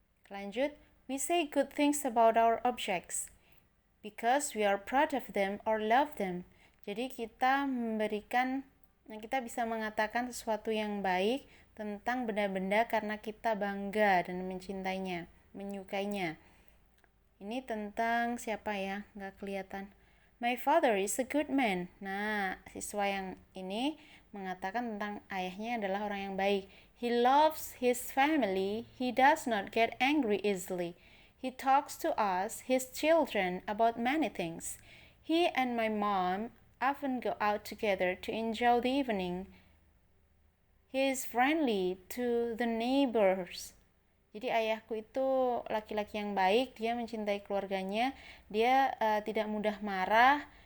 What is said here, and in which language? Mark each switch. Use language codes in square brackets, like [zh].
[id] Lanjut, [en] we say good things about our objects because we are proud of them or love them. [id] Jadi kita bisa mengatakan sesuatu yang baik tentang benda-benda karena kita bangga dan mencintainya, menyukainya. Ini tentang siapa ya? Nggak kelihatan. [en] My father is a good man. [id] Nah, siswa yang ini mengatakan tentang ayahnya adalah orang yang baik. [en] He loves his family. He does not get angry easily. He talks to us, his children, about many things. He and my mom often go out together to enjoy the evening. He is friendly to the neighbors. [id] Jadi ayahku itu laki-laki yang baik, dia mencintai keluarganya, dia tidak mudah marah.